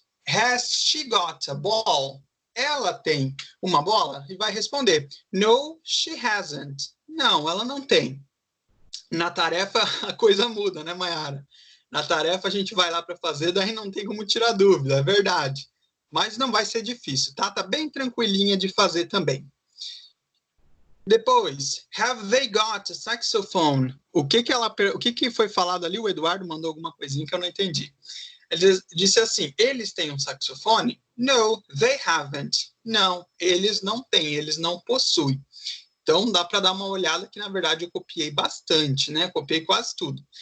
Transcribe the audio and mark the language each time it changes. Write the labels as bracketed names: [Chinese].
[English] Has she got a ball? [Portuguese] Ela tem uma bola? E vai responder. [English] No, she hasn't. [Portuguese] Não, ela não tem. Na tarefa a coisa muda, né, Mayara? Na tarefa a gente vai lá para fazer, daí não tem como tirar dúvida, é verdade. Mas não vai ser difícil, tá? Tá bem tranquilinha de fazer também. Depois, [English] have they got a saxophone? [Portuguese] O que foi falado ali? O Eduardo mandou alguma coisinha que eu não entendi. Ele disse assim, eles têm um saxofone? [English] No, they haven't. [Portuguese] Não, eles não têm, eles não possuem. Então, dá para dar uma olhada que, na verdade, eu copiei bastante, né? Copiei quase tudo.